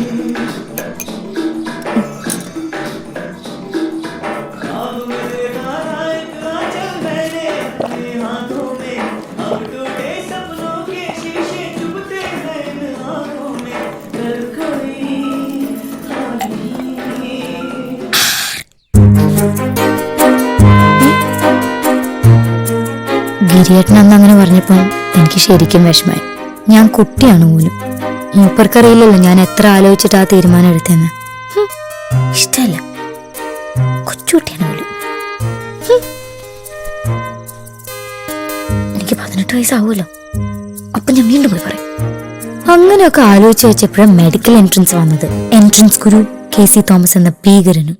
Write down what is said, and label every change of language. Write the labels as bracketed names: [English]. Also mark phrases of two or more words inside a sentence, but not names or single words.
[Hindi] अब मेरे आंचल मैंने अपने हाथों में अब टूटे सपनों के शीशे चुभते हैं आँखों में कर कोई [Malayalam] ഗിരിയേട്ടൻ അന്ന് അങ്ങനെ പറഞ്ഞപ്പോൾ എനിക്ക് ശരിക്കും വിഷമായി. ഞാൻ കുട്ടിയാണ് പോലും. മൂപ്പർക്കറിയില്ലല്ലോ ഞാൻ എത്ര ആലോചിച്ചിട്ട് ആ തീരുമാനം എടുത്തെന്ന്. ഇഷ്ടമല്ല, കൊച്ചുകുട്ടിയാണ് പോലും. എനിക്ക് 18 വയസ്സാവുമല്ലോ. അപ്പൊ ഞാൻ വീണ്ടും പോയി പറയും. അങ്ങനെയൊക്കെ ആലോചിച്ച് വെച്ചപ്പോഴും [English] medical entrance [Malayalam] വന്നത്. എൻട്രൻസ് ഗുരു KC തോമസ് എന്ന ഭീകരനും.